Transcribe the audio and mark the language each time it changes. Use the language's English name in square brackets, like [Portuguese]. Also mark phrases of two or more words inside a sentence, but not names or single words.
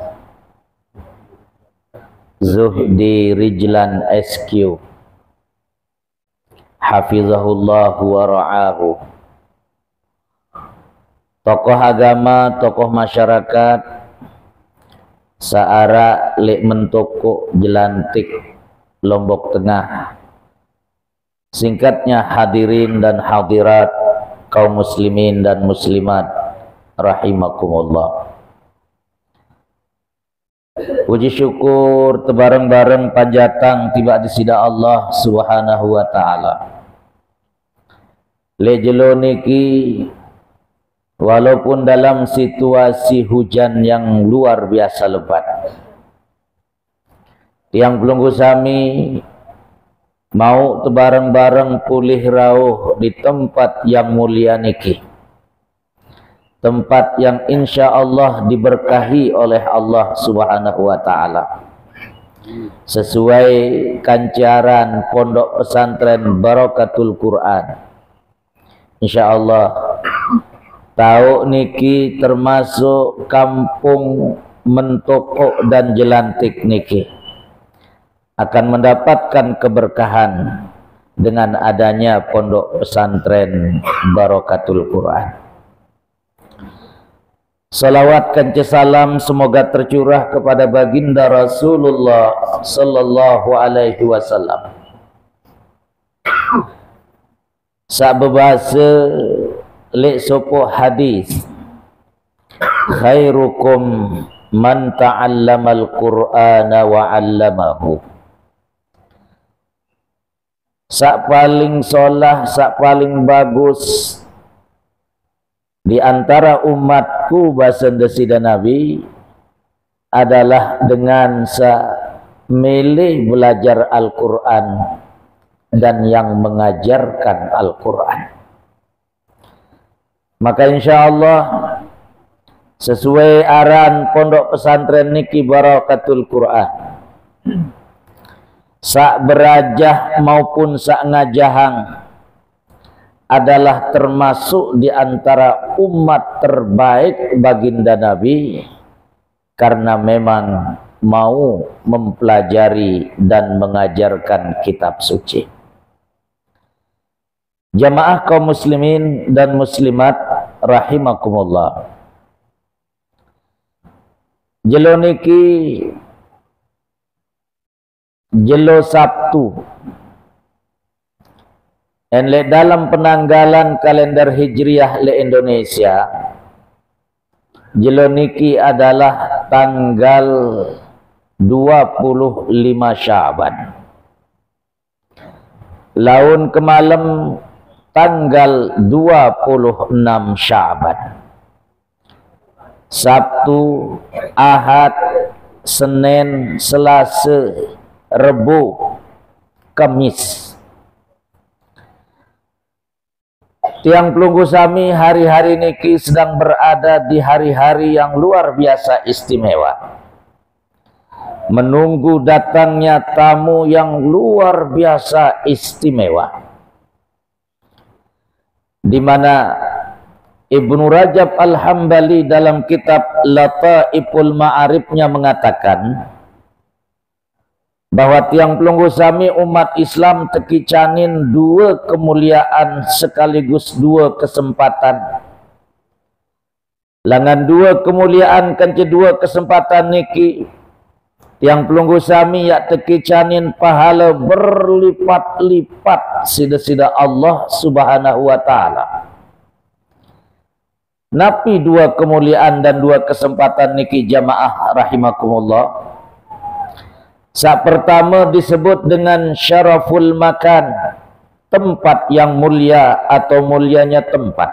[Indonesian] Zuhdi Rijlan SQ, [Arabic] hafizahullah wa ra'ahu, [Indonesian] tokoh agama, tokoh masyarakat [Sasak] seara lek [Indonesian] mentoko jelantik Lombok Tengah, singkatnya hadirin dan hadirat kaum muslimin dan muslimat rahimakumullah. [Sasak] Puji syukur tebareng-bareng panjatang tiba di sida Allah [Arabic] Subhanahu wa taala. [Sasak] Lejelo niki [Indonesian] walaupun dalam situasi hujan yang luar biasa lebat, yang belum [Sasak] sami mau tebareng-bareng pulih rauh [Indonesian] di tempat yang mulia niki, tempat yang insya Allah diberkahi oleh Allah [Arabic] Subhanahu wa taala, [Indonesian] sesuai kancaran Pondok Pesantren Barakatul Quran. Insya Allah tahu niki termasuk kampung mentoko dan jelantik niki akan mendapatkan keberkahan dengan adanya Pondok Pesantren Barakatul Quran. Salawat kance salam semoga tercurah kepada baginda Rasulullah [Arabic] sallallahu alaihi wasallam. [Sasak] Sababase lek sopo hadis, [Arabic] khairukum man ta'allamal Qur'ana wa 'allamahu. [Sasak] Sak paling solah, sak paling [Indonesian] bagus di antara umatku bahasa desida Nabi adalah dengan milih belajar Al-Quran dan yang mengajarkan Al-Quran. Maka insya Allah sesuai arahan Pondok Pesantren niki Barakatul Quran, [Sasak] sak berajah maupun sak ngajahang [Indonesian] adalah termasuk di antara umat terbaik baginda Nabi karena memang mau mempelajari dan mengajarkan kitab suci. Jamaah kaum muslimin dan muslimat rahimakumullah. [Sasak] Jelo niki jelo Sabtu. [Indonesian] Enle dalam penanggalan kalender Hijriah le Indonesia, jelo niki adalah tanggal 25 Syaban. [Sasak] Laun kemalam tanggal 26 Syaban. [Indonesian] Sabtu, Ahad, Senin, Selasa, Rebu, Kamis. [Sasak] Tiang pelunggu sami [Indonesian] hari-hari niki sedang berada di hari-hari yang luar biasa istimewa. Menunggu datangnya tamu yang luar biasa istimewa. Di mana Ibnu Rajab Al-Hambali dalam kitab Lataiful Ma'arifnya mengatakan bahwa [Sasak] tiang pelunggu sami [Indonesian] umat Islam tekicanin dua kemuliaan sekaligus dua kesempatan. Langan dua kemuliaan kan dua kesempatan niki [Sasak] tiang pelunggu sami ya tekicanin [Indonesian] pahala berlipat-lipat sida-sida Allah [Arabic] Subhanahu wa taala. [Indonesian] Napi dua kemuliaan dan dua kesempatan niki jamaah rahimakumullah. Saat pertama disebut dengan [Arabic] syaraful makan, [Indonesian] tempat yang mulia atau mulianya tempat.